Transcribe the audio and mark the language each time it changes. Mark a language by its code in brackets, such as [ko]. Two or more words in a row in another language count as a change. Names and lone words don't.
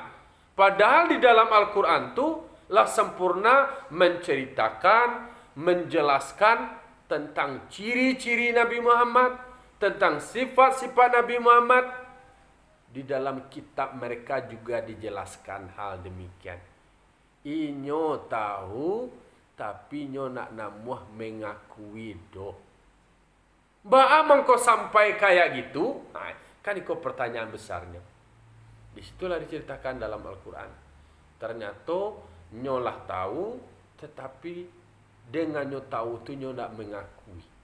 [id] Padahal di dalam Al-Quran itu lah sempurna menceritakan, menjelaskan tentang ciri-ciri Nabi Muhammad, tentang sifat-sifat Nabi Muhammad. Di dalam kitab mereka juga dijelaskan hal demikian. [min] Inyo tahu, tapi nyo nak namuah mengakui doh. [id] Bagaimana kau sampai kayak gitu? Nah, kan itu pertanyaan besarnya. Disitulah diceritakan dalam Al-Quran. [min] Ternyata nyolah tahu, tetapi dengan nyo tahu tu nyo nak mengakui.